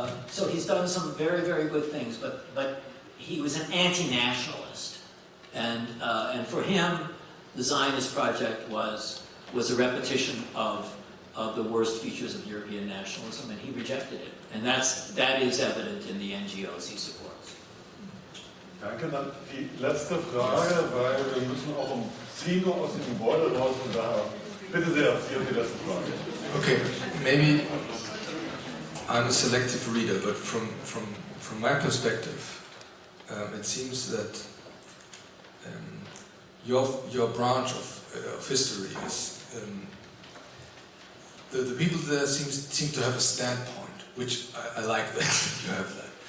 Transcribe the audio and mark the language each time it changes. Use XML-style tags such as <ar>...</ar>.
<en>So he's done some very, very good things, but he was an anti-nationalist, and for him, the Zionist project was a repetition of the worst features of European nationalism, and he rejected it. And that is evident in the NGOs he supports.</en> <de>Danke, dann die letzte Frage, weil wir müssen auch um 10 Uhr aus dem Gebäude raus, und daher bitte sehr, Sie haben die letzte Frage.</de> <en>Okay, maybe I'm a selective reader, but from my perspective, it seems that your branch of history is the people there seem to have a standpoint, which I like that you have that.</en>